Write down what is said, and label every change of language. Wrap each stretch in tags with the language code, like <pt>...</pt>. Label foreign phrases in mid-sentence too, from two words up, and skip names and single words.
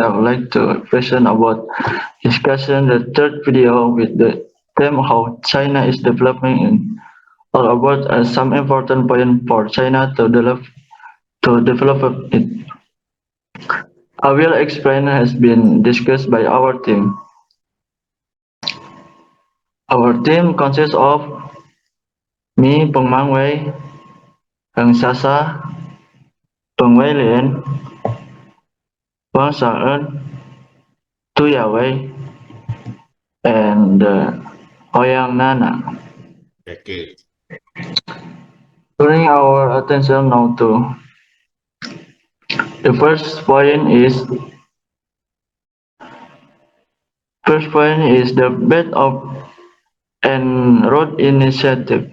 <en>I would like to present about discussion the third video with the theme how China is developing in all about some important point for China to develop it. I will explain has been discussed by our team. Our team consists of me, Peng Mangwei, Heng Sasa, Peng Wei Lien, Wang Xiaoen, Tu Yawei, and Ouyang Nana. Okay, good. Bring our attention now to the first point is the Belt of and Road Initiative.</en>